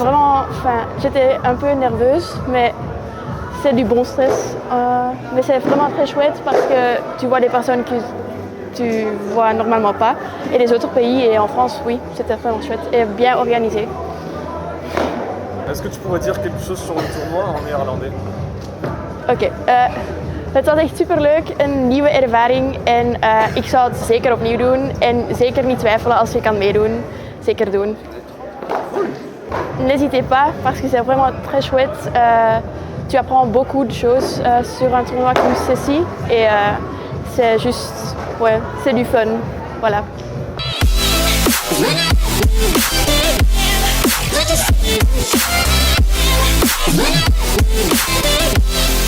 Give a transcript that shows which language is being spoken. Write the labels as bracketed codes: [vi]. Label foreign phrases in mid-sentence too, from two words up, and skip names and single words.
[fr] J'étais un peu nerveuse, mais c'est du bon stress. Mais c'est vraiment très chouette parce que tu vois des personnes que tu vois normalement pas. Et les autres pays, et en France, oui, c'était vraiment chouette et bien organisé. Est-ce que tu pourrais dire quelque chose sur le tournoi en néerlandais? [nl] Oké. Het was echt superleuk, een nieuwe ervaring en ik zou het zeker opnieuw doen. En zeker niet twijfelen als je kan meedoen. Zeker doen. [fr] N'hésitez pas parce que c'est vraiment très chouette. Tu apprends beaucoup de choses sur un tournoi comme ceci et c'est juste, ouais, c'est du fun. Voilà. [en] We'll be right back.